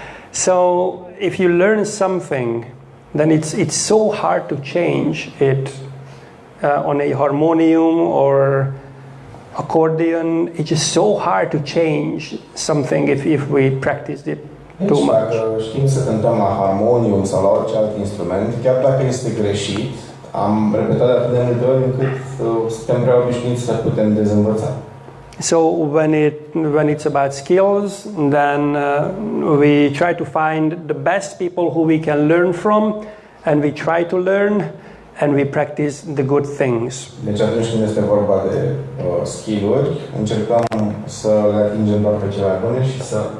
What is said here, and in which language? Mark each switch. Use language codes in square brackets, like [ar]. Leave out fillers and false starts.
[en] So, if you learn something, then it's so hard to change it on a harmonium or accordion. It's just so hard to change something if we practice it too much. [ro] Dacă știm să cântăm la harmonium sau la orice alt instrument, chiar dacă este greșit, am repetat de atât de multe ori încât suntem prea obișnuiți să putem dezînvăța. [en] So when it's about skills, then we try to find the best people who we can learn from, and we try to learn, and we practice the good things. [ro] Deci atunci când este vorba de skill-uri, încercăm să le atingem doar pe cele bune și să